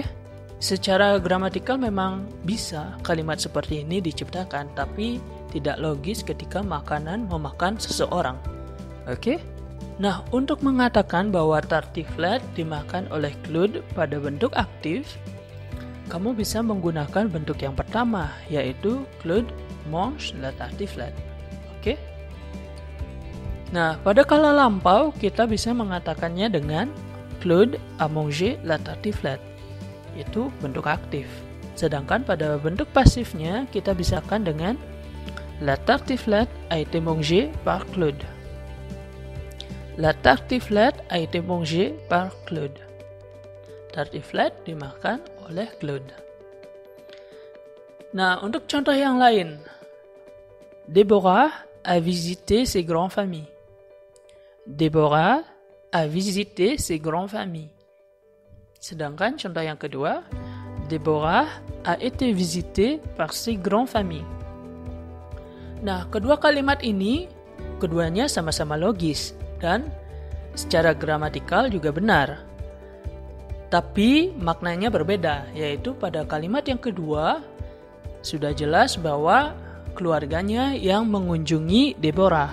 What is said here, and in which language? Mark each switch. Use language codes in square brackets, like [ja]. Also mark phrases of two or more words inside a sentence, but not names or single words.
[id] Secara gramatikal memang bisa kalimat seperti ini diciptakan, tapi tidak logis ketika makanan memakan seseorang. Oke? Nah, untuk mengatakan bahwa tartiflette dimakan oleh Claude pada bentuk aktif, kamu bisa menggunakan bentuk yang pertama, yaitu [fr] Claude mange la tartiflette. [id] Oke? Nah, pada kala lampau kita bisa mengatakannya dengan [fr] Claude a mangé la tartiflette. [id] Itu bentuk aktif. Sedangkan pada bentuk pasifnya kita bisakan dengan [fr] la tartiflette a été mangée par Claude. La tartiflette a été mangée par Claude. [id] Tartiflette dimakan oleh Claude. Nah, untuk contoh yang lain. [fr] Deborah a visité ses grands-familles. Deborah a visité ses grands-familles. [id] Sedangkan contoh yang kedua, [fr] Deborah a été visitée par ses grands-familles. [id] Nah, kedua kalimat ini, keduanya sama-sama logis dan secara gramatikal juga benar. Tapi maknanya berbeda, yaitu pada kalimat yang kedua, sudah jelas bahwa keluarganya yang mengunjungi Deborah.